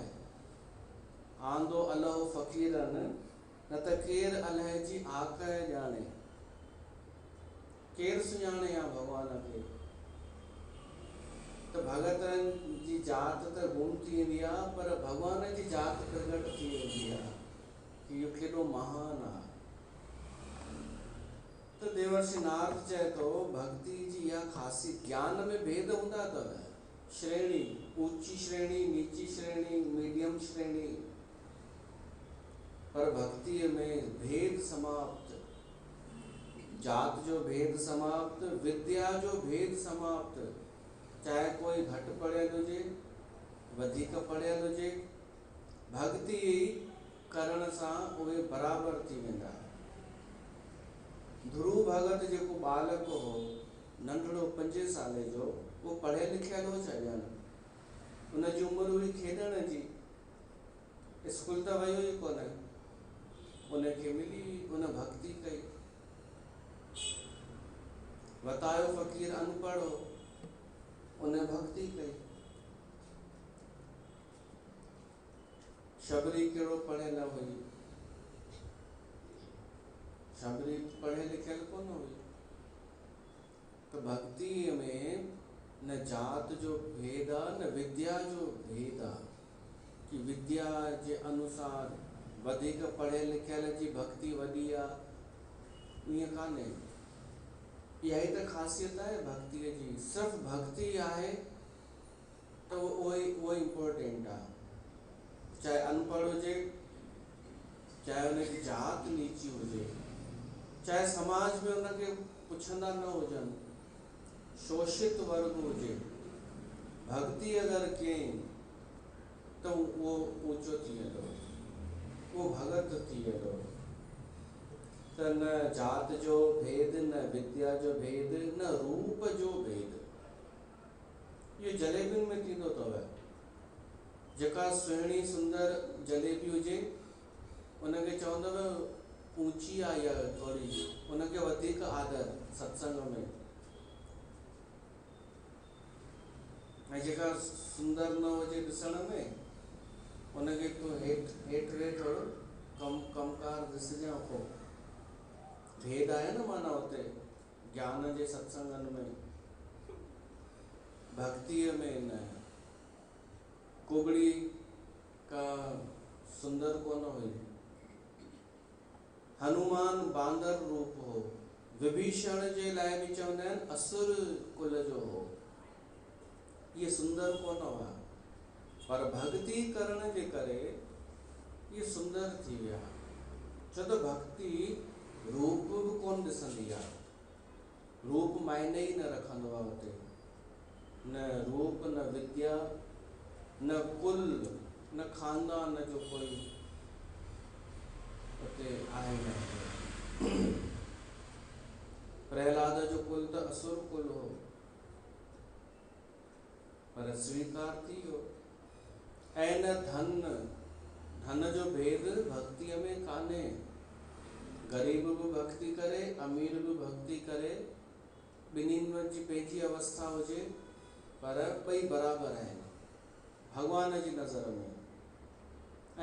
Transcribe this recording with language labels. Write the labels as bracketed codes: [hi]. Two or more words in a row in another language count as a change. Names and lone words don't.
[sd] आंदो अलहो फ़क़ीरन न त केरु अलाए जी आक ॼाणे। केरु सुञाणे आहे भगवान खे। त भगतनि जी जात त गुम थी वेंदी आहे, पर भगवान जी जात प्रगट थी वेंदी आहे कि इहो केॾो महान आहे। तो देवर्षि नारद चए थो भक्ति जी इहा ख़ासियत। ज्ञान में भेद हूंदा अथव, श्रेणी, ऊंची श्रेणी, नीची श्रेणी, मीडियम श्रेणी, पर भक्ति में भेद समाप्त। जात जो भेद समाप्त, विद्या जो भेद समाप्त। चाहे कोई घटि पढ़ियल हुजे, वधीक पढ़ियल हुजे, भक्ति करण सां उहे बराबर थी वेंदा। ध्रुव भगत जेको बालक हो, नंढड़ो 5 साले जो, वो पढ़ियल लिखियल हो छा ॼण? उनजी उमिरि हुई खेॾण जी, स्कूल त वियो ई कोन। उनखे मिली, उन भक्ति कई। वतायो फ़क़ीर अनपढ़ हो, उन भक्ति कई। शबरी कहिड़ो पढ़ियल हुई, शबरी पढ़ियल लिखियल कोन हुई। तो भक्ति में न जात जो भेद आहे, न विद्या जो भेद आहे कि विद्या जे अनुसार वधीक पढ़ियल लिखियल जी भक्ति वॾी आहे, ईअं कान्हे। इहा ई त ख़ासियत आहे भक्तिअ जी। सिर्फ़ु भक्ति आहे त उहो ई इम्पोर्टेंट आहे। चाहे अनपढ़ हुजे, चाहे उनजी जात नीची हुजे, चाहे समाज में उनखे पुछंदा न हुजनि, शोषित वर्ग हुजे, भक्ति अगरि कयईं त उहो ऊंचो थी वेंदो, उहो भगत थी वेंदो। त न जात जो भेद, न विद्या जो भेद, न रूप जो भेद। इहो जलेबियुनि में थींदो अथव। जेका सुहिणी सुंदर जलेबी हुजे, उनखे चवंदव ऊंची आहे इहा थोरी, उनखे वधीक आदर सत्संग में। ऐं जेका सुंदर न हुजे ॾिसण में, उनखे तूं हेठि थोरो कमकार ॾिसजांइ पोइ। भेद आहे न माना हुते ज्ञान जे सत्संगनि में, भक्तिअ में न। कुगड़ी का सुंदर कोन हुई, हनुमान बांदर रूप हो, विभीषण जे लाइ भी चवंदा आहिनि असुर कुल जो हो, ये सुंदर कोन हुआ, पर भक्ति करण जे करे ये सुंदर थी विया। छो त भक्ति रूप भी कोन ॾिसंदी आहे, रूप मायने ही न रखंदो आहे उते, न रूप न विद्या न कुल न खानदान जो कोई उते आहे न। प्रहलाद जो कुल त असुर कुल हो, पर स्वीकार थी वियो। ऐं न धन जो भेद भक्तिअ में कान्हे, गरीब भी भक्ति करे अमीर भी भक्ति करे, ॿिन्हिनि जी पंहिंजी अवस्था हुजे, पर ॿई बराबर आहिनि भगवान जी नज़र में।